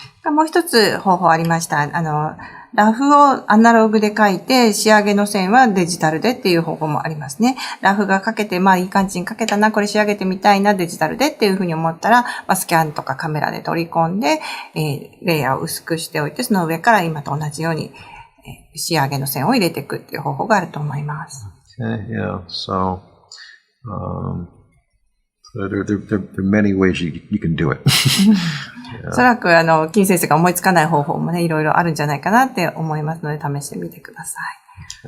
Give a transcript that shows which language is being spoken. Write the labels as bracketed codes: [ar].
[ja] もう一つ方法ありました。ラフをアナログで描いて、仕上げの線はデジタルでっていう方法もありますね。ラフが描けて、いい感じに描けたな、これ仕上げてみたいな、デジタルでっていうふうに思ったら、スキャンとかカメラで取り込んで、レイヤーを薄くしておいて、その上から今と同じように、仕上げの線を入れていくっていう方法があると思います。 [en] Okay, yeah. So, there are many ways you can do it. [ja] おそらく、金先生が思いつかない方法もね、いろいろあるんじゃないかなって思いますので、試してみてください。